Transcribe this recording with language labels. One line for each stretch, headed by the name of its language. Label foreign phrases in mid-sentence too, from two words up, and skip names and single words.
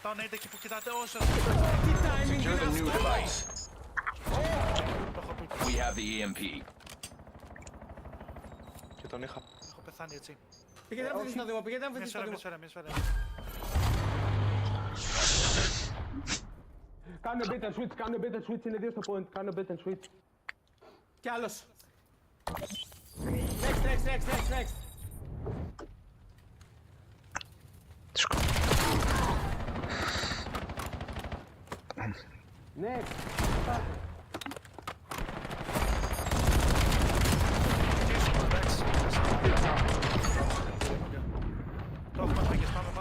Greek: Μείνετε εκεί που κοιτάτε όσο. Τι timing
English: Secure
Greek: είναι
English: the new
Greek: αυτό!
English: device.
Greek: Το έχω πει.
English: We have the EMP.
Greek: Και τον είχα. Έχω πεθάνει έτσι. Πήγαινε να φύγεις στο Δήμο, πήγαινε να Μια φύγεις στο σφαίρα, Δήμο. μια σφαίρα. Κάνε
English: bait and switch,
Greek: κάνε
English: bait and switch,
Greek: είναι δύο στο point. Κάνε
English: bait and switch.
Greek: Κι άλλος. Next. Ναι, Το έχουμε φύγει, πάμε.